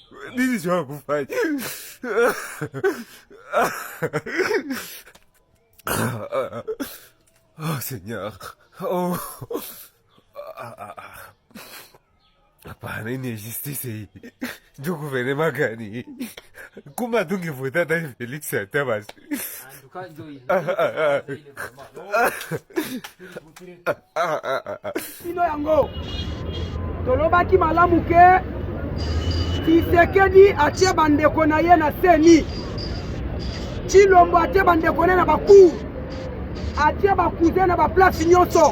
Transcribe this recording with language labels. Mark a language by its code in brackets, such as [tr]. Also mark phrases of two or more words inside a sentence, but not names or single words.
[sw] Nini sio kufanya? Oh Seigneur. Oh. Hapana, hii ni justice hii. Ndio gouvernement gani? Kuma tungevota na Felix hata basi. [ln] Sino yango tolobaki malamu ke Tshisekedi atie bandeko na ye na seni, Tshilombo atie bandeko na baku, atie bakuze na baplace nyonso.